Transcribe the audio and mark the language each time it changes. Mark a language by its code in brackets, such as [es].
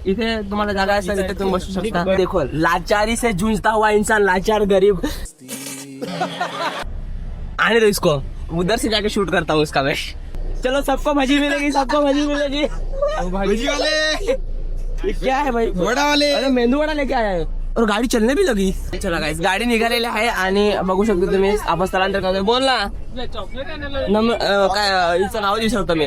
[mr] इथे तुम्हाला जागा असेल तिथे तुम्ही बसू शकता. [hi] देखो लाचारी से जूझता हुआ इंसान लाचार गरीब आने दो इसको. उधर से जाके शूट करता हूँ उसका मैं. चलो सबको भजी मिलेगी. सबको भजी मिलेगी. भाजी वाले क्या है भाई. वडा वाले. अरे मेंदू वडा लेके आया है और गाडी चलने भी लगी. [mr] चला गाइस गाडी निघालेली आहे आणि बघू शकतो तुम्ही आपण स्थलांतर करतोय. बोल ना काय हिचं नाव देऊ शकतो मी.